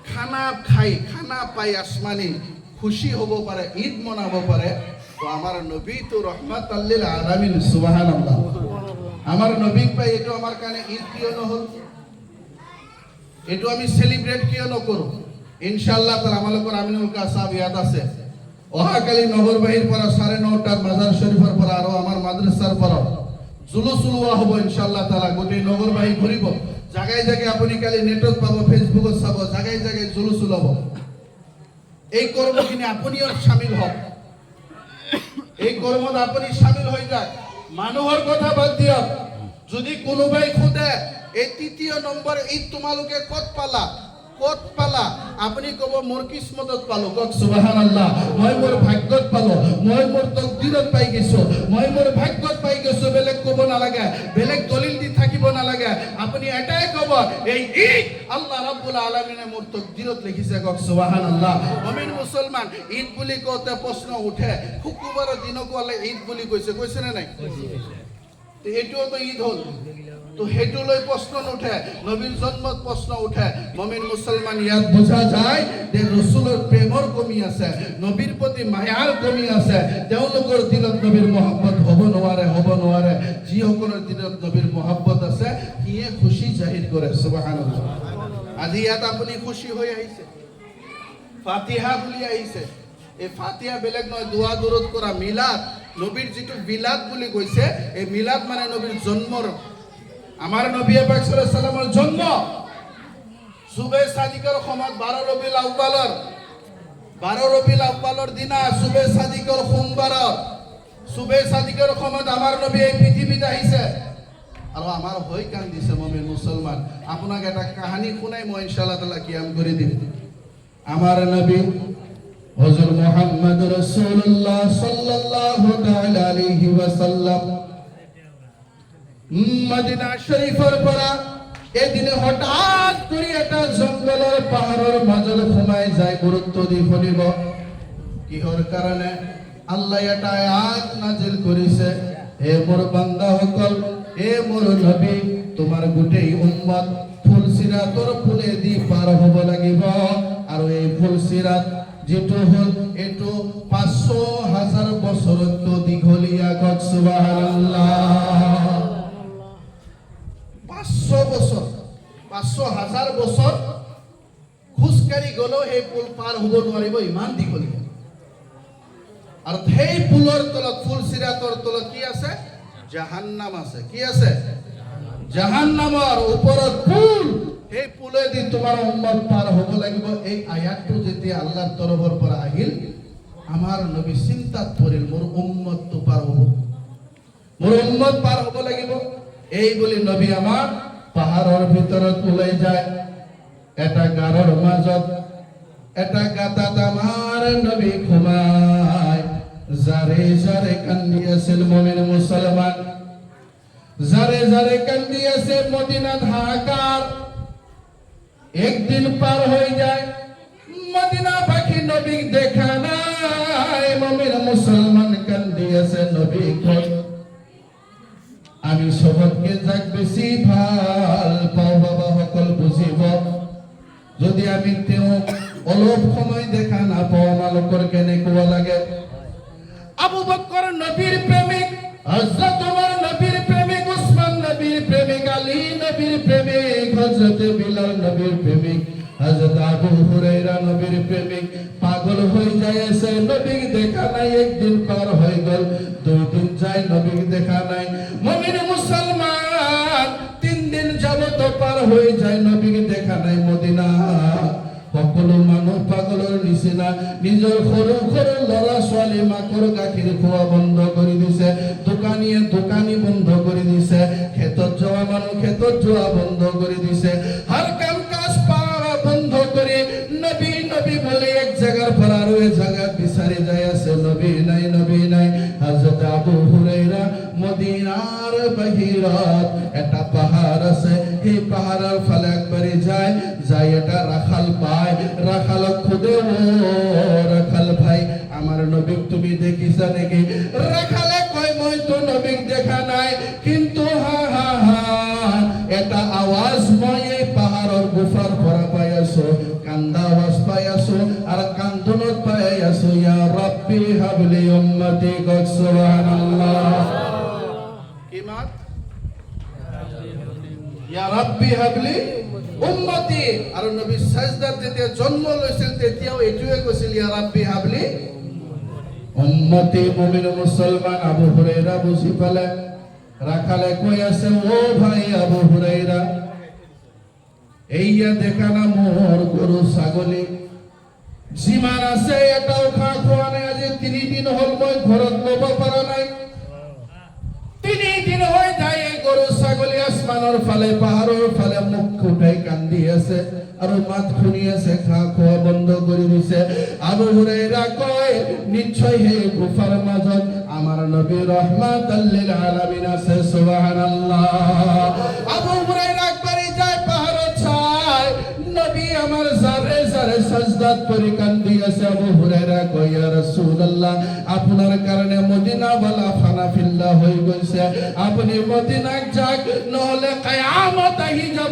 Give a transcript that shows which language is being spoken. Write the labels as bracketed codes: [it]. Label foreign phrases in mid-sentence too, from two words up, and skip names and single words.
[as] খানা খাই, খানা পাই আসমানি খুশি হব পারে, ঈদ মনাব পারে, তো আমার নবী তো [ar] رحمة للعالمين, [as] সুবহানাল্লাহ। আমার নবী পাই এটো আমার কানে ঈদ কিয় নহল, এটো আমি সেলিব্রেট কিয় নকৰো? [ar] إن شاء الله تعالى [as] আমালোকৰ আমিনুল কা সাহেব ইয়াদ আছে, অহাকালি নগরবাহীর পৰা 9:30টাত মাজার শরীফের পৰা আৰু আমার মাদ্রাসার পৰা জুলুস ওলোৱা হ'ব [ar] إن شاء الله تعالى. [as] গোটেই নগরবাহী ঘূৰিব, জাগাই জাগাই আপুনি কালি নেটত পাব, ফেসবুকত চাব, জাগাই জাগাই জুলুস ওলাব। এই কর্মখিনি আপুনিও শামিল হওক, এই কর্মত আপুনি শামিল হৈ যাক। মানুহৰ কথা বাদ দিয়ক, যদি কোনোবাই সোধে এই ৩য় নম্বৰ ঈদ তোমালোকে ক'ত পালা, ক'ত পালা, আপুনি ক'ব মোৰ কিসমতত পালো। কওক সুবহানাল্লাহ। মই মোৰ ভাগ্যত পালো, মই মোৰ তকদিৰত পাই গৈছো, মই মোৰ ভাগ্যত পাই গৈছো। বেলেগ ক'ব নালাগে, বেলেগ দলিল দি থাকিব নালাগে। আপুনি এটাই ক'ব এই ঈদ [ar] الله رب العالمين [as] মোৰ তকদিৰত লিখিছে। কওক সুবহানাল্লাহ। মুমিন মুসলমান ঈদ বুলি কওঁতে প্ৰশ্ন উঠে, শুক্ৰবাৰৰ দিনকো আল্লাহ ঈদ বুলি কৈছে, কৈছে নে নাই? তো এইটোও তো ঈদ হ'ল, তো সেইটো লৈ প্ৰশ্ন নুঠে, নবীৰ জন্মত প্ৰশ্ন উঠে। মুমিন মুছলমান ইয়াত বুজা যায় যে ৰাসূলৰ প্ৰেমৰ কমি আছে, নবীৰ প্ৰতি মায়াৰ কমি আছে। তেওঁলোকৰ দিলত নবীৰ মহব্বত হ'ব নোৱাৰে, হ'ব নোৱাৰে। যিসকলৰ দিলত নবীৰ মহব্বত আছে সিয়ে খুশি জাহিৰ কৰে। সুবহানাল্লাহ। আজি ইয়াত আপুনি খুশি হৈ আহিছে, ফাতিহা বুলি আহিছে। এই ফাতিহা বেলেগ নহয়, দোয়া দরুদ করা, মিলাদ। নবীর যেটো মিলাদ বুলি কৈছে, এই মিলাদ মানে নবীর জন্মৰ, আমার নবী পাক [ar] صلى الله عليه وسلم [as] জন্ম। সুবে সাদিকৰ সময়ত 12 রবিউল আউয়ালৰ দিনা, সুবে সাদিকৰ সোমবাৰত, সুবে সাদিকৰ সময়ত আমার নবী এই পৃথিৱীত আহিছে আৰু আমাৰ হৈ কান্দিছে। মুমিন মুছলমান, আপোনাক এটা কাহিনী শুনাই মই [ar] إن شاء الله تعالى [as] কিয়াম কৰি দিম। আমার নবী হযরত মুহাম্মদ [ar] رسول الله صلى الله تعالى عليه وسلم [as] মদিনা শরীফের পৰা এদিনে হঠাৎ করে এটা জঙ্গলের পাহাড়ের মাঝে সোমাই যায়। গুরুত্ব দি শুনিব, কিহর কারণে আল্লাহ এটা আয়াত নাজিল করিছে, হে মোর বান্দা সকল, হে মোর নবী, তোমার গোটেই উম্মত ফুলসিরাতর ফুলে দি পার হব লাগিব। আর এই ফুলসিরাত যেটো হল এটো 500,000 বছরত দীঘলীয়া। কওক সুবহানাল্লাহ। 500 বছর, 500,000 বছর খোজকাঢ়ি গলেও সেই পুল পাৰ হ'ব নোৱাৰিব, ইমান দীঘলীয়া। আৰু সেই পুলৰ তলত, ফুলসিৰাতৰ তলত কি আছে? জাহান্নাম আছে। কি আছে? জাহান্নামৰ ওপৰত পুল। এই পুলেদি তোমাৰ উম্মত পাৰ হ'ব লাগিব। এই আয়াতটো যেতিয়া আল্লাহৰ তৰফৰ পৰা আহিল, আমাৰ নবী চিন্তাত পৰিল, মোৰ উম্মতটো পাৰ হ'ব, মোৰ উম্মত পাৰ হ'ব লাগিব। এই বলি নবী আমার পাহাড়ের ভিতৰত ওলাই যায়। এটা গাৰৰ মাজত এটা গাঁতাত আমার নবী ঘুমায়। যারে যারে কান্দি আছিল মুমিন মুসলমান, যারে যারে কান্দি আছে মদিনা ঢাকার। [bn] একদিন পার হয়ে যায়, মদিনা পাখি নবী দেখা নাই। [as] মুমিন মুসলমান কান্দি আছে, নবী কই? আমি সবকে যাক বেশি ভাল পাও বাবা সকল বুঝিব, যদি আমি তেওঁ অলপ সময় দেখা না পাও আমালোকৰ কেনেকুৱা লাগে। [bn] আবু বকর নবীর প্রেমিক, হযরত ওমর নবীর প্রেমিক, উসমান নবীর প্রেমিক, আলী নবীর প্রেমিক, হযরত বিলাল নবীর প্রেমিক, হযরত আবু হুরায়রা নবীর প্রেমিক পাগল হয়ে যায়ছে। নবী দেখা নাই, একদিন পার হয়ে গেল, 2 দিন যায়, নবী দেখা নাই। মুমিন মুসলমান 3 দিন যাবত পার হয়ে যায়, নবী দেখা নাই। [as] মদিনা সকলো মানুহ পাগলৰ নিচিনা, নিজৰ সৰু সৰু ল'ৰা ছোৱালী মাকৰ গাখীৰ খোৱা বন্ধ কৰি দিছে, দোকানীয়ে দোকানী বন্ধ কৰি দিছে, খেতত যোৱা মানুহ খেতত যোৱা বন্ধ কৰি দিছে, হৰ কাম কাজ পাওয়া বন্ধ কৰি নবী নবী [bn] বলে এক জায়গার পর আরো এক জায়গা [as] বিচারে যায় আছে। নবী নাই, নবী নাই। হযরত আবু হুরায়রা মদিনার বাহিরত একটা পাহাড় আছে, এই পাহাড়ের ফালে একবারে যায়, যাই এটা রাখাল পায়। রাখাল খুদে, ও রাখাল ভাই, আমার নবী তুমি দেখিছা নাকি? রাখালে কয় মই তো নবী দেখা নাই, কিন্তু হা হা হা এটা আওয়াজ মই এই পাহাড়ের গুফার পরা পাই আছো, কান্দা আওয়াজ পাই আছো, আর কান্দনত পাই আছো [ar] يا ربي هب لي أمتي [as] কক সুবহানাল্লাহ। কি মাত? [ar] يا ربي هب لي أمتي. [as] আর নবী সাজদাত যেতিয়া জন্ম লৈছিল তেতিয়াও এইটোৱে কৈছিল [ar] يا ربي هب لي أمتي. [as] মুমিন মুসলমান আবু হুরায়রা বুঝি পালে রাখালে কই আছে, ও ভাই আবু হুরায়রা, এইয়া দেখা না মোর গরু ছাগলী যিমান আছে এটাও খোৱা নাই। আজি 3 দিন হল মই ঘৰত ল'ব পৰা নাই। 3 দিন হৈ যায় এই গরু ছাগলী আসমানৰ ফালে পাহাৰৰ ফালে মুখ উঠাই কান্দি আছে আৰু মাত শুনি আছে, খোৱা বন্ধ কৰি দিছে। আবু হুরায়রা কয় নিশ্চয় সেই গুফাৰ মাজত আমার নবী [ar] رحمة للعالمين [as] আছে। সুবহানাল্লাহ। আবু হুরায়রা একবারই যায় পাহাড়ত চায়, নবী আমার জারে জারে সাজদাত করে কান্দি আছে। [bn] আবু হুরায়রা কয় [ar] يا رسول الله, [bn] আপনার কারণে মদিনা ওয়ালা [ar] فناء في الله [bn] হয়ে গেছে, আপনি মদিনা যাক নহলে কিয়ামত আহি যাব।